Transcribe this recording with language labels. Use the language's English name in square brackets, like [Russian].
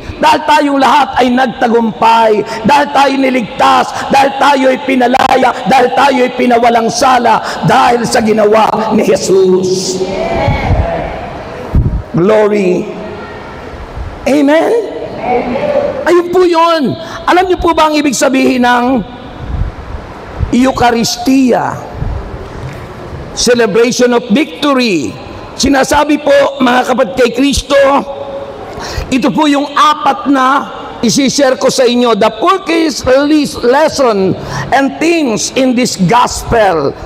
[Filipino] Dahil tayong lahat ay nagtagumpay, dahil tayo niligtas, dahil tayo ay pinalaya, dahil tayo ay pinawalang sala, dahil sa ginawa ni Jesus. Glory. Amen? Ayun po yun. Alam niyo po ba ang ibig sabihin ng Eucharistia? [English] Celebration of victory. [Filipino] Sinasabi po, mga kapatid kay Kristo, ito po yung apat na isi-share ko sa inyo. [English] The fourth lesson and themes in this gospel.